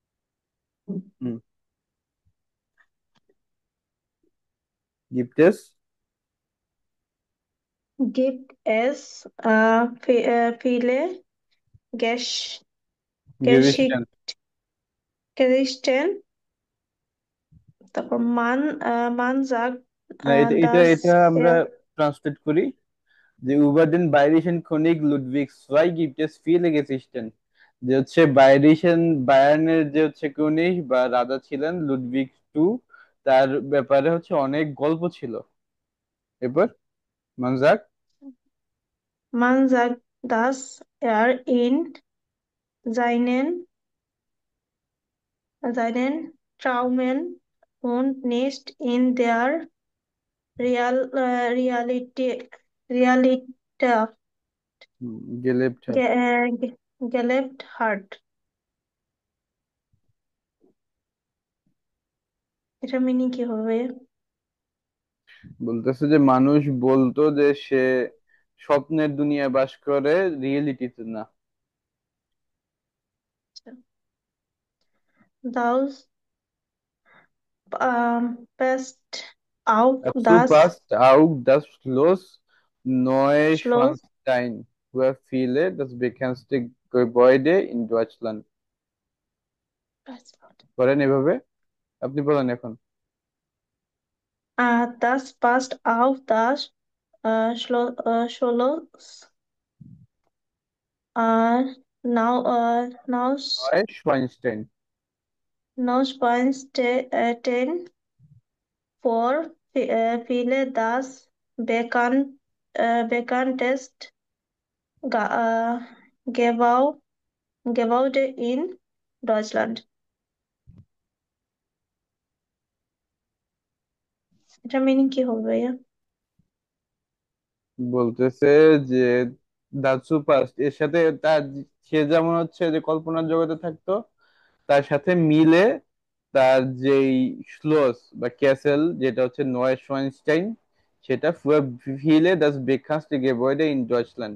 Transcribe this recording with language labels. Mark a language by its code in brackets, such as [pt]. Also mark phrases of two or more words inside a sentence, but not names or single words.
[de] gibt es gibt es viele গেরিস্টান। Geschichten. তারপর man sagt, [bn] না, এটা এটা [de] dass [bn] এটা আমরা [de] er [bn] ট্রান্সলেট করি যে [de] über den bayerischen König Ludwig II gibt es viele Geschichten। [bn] যে হচ্ছে বায়ার্নের যে হচ্ছে কনিগ বা রাজা ছিলেন লুডভিগ টু, তার ব্যাপারে হচ্ছে অনেক গল্প ছিল। এরপর [de] man sagt. man sagt, dass er in seinen Träumen und nicht in der Realität গেলেপ্ট ge gelebt hat. [bn] এটা মিনিং কি হবে? বলতেছে যে মানুষ বলতো যে সে স্বপ্নের দুনিয়ায় বাস করে, রিয়েলিটিতে না। [de] Thus passt auf Dazu das passt auch das Schloss Schloss. Neuschwanstein für viele das bekannteste Gebäude in Deutschland। [bn] করেন এভাবে, আপনি বলেন এখন। [de] Das passt auf das Schloss Neuschwanstein। Neuschwanstein vor viele das bekannteste Ga- uh, Gebau, Gebäude in Deutschland. [bn] এটা মিনিং কি হবে ভাইয়া? বলতেছে যে দ্য সুপার এর সাথে তার, সে যেমন হচ্ছে যে কল্পনার জগতে থাকতো, তার সাথে মিলে তার যেই শ্লোস বা ক্যাসেল যেটা হচ্ছে নয়েশওয়ানস্টাইন, সেটা [de] viele das bekannteste Gebäude in Deutschland.